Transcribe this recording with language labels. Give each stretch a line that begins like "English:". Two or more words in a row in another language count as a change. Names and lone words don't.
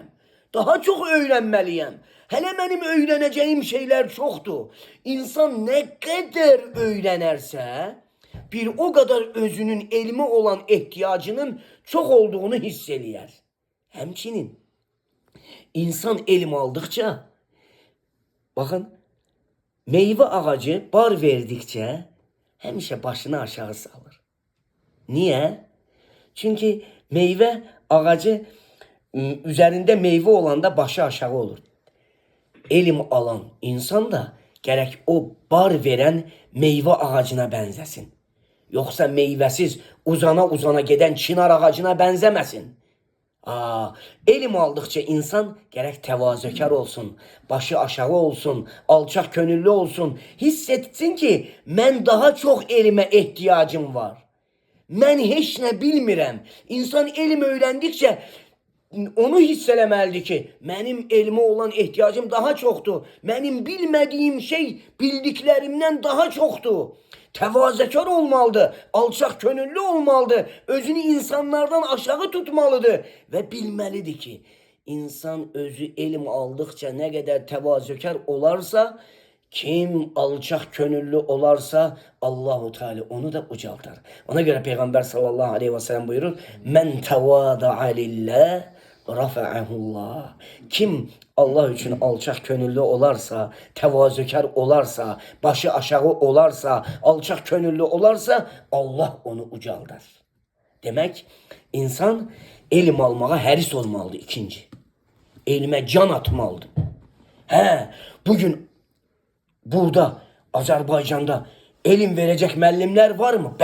Azerbaijani: Daha çox öyrənməliyəm. Hələ mənim öyrənəcəyim şeylər çoxdur. İnsan nə qədər öyrənərsə, bir
Turkish: o kadar
Azerbaijani: özünün elmi olan ehtiyacının çok olduğunu hiss eləyər. Həmçinin insan elm aldıkça,
Turkish: bakın, meyve ağacı bar verdikçe
Azerbaijani: həmişə başını aşağı salır. Niye?
Turkish: Çünkü meyve ağacı üzerinde meyve olanda başı aşağı olur.
Azerbaijani: Elm alan insan da gerek o bar veren meyve ağacına bənzəsin. Yoksa meyvəsiz uzana geden çınar ağacına bənzəməsin. Elm aldıkça insan gerek təvazökar olsun, başı aşağı olsun, alçak gönüllü olsun. Hissetsin ki mən daha çok elime ihtiyacım var. Mən heç nə bilmirəm. İnsan elm öyrəndikcə onu hiss eləməlidir ki, mənim elmə olan ehtiyacım daha çoxdur. Mənim bilmədiyim şey bildiklərimdən daha çoxdur. Təvazökar olmalıdır, alçaq gönüllü olmalıdır, özünü insanlardan aşağı tutmalıdır və bilməlidir ki, insan özü elm aldıkça nə qədər təvazökar olarsa, kim alçaq gönüllü olarsa
Arabic: الله تعالى
Azerbaijani: onu da ucaltar.
Turkish: Ona göre Peygamber
Arabic: صلى الله عليه وسلم
Turkish: buyurur:
Arabic: "من تواضع لله رفعه الله."
Azerbaijani: Kim Allah için alçak gönüllü olarsa, təvazökar olarsa, başı aşağı olarsa, alçak gönüllü olarsa Allah onu ucaldar. Demek insan elm almağa həris olmalıdır. İkinci, elime can atmalıdır. Bugün burada Azerbaycan'da elm verecek müəllimlər var mı?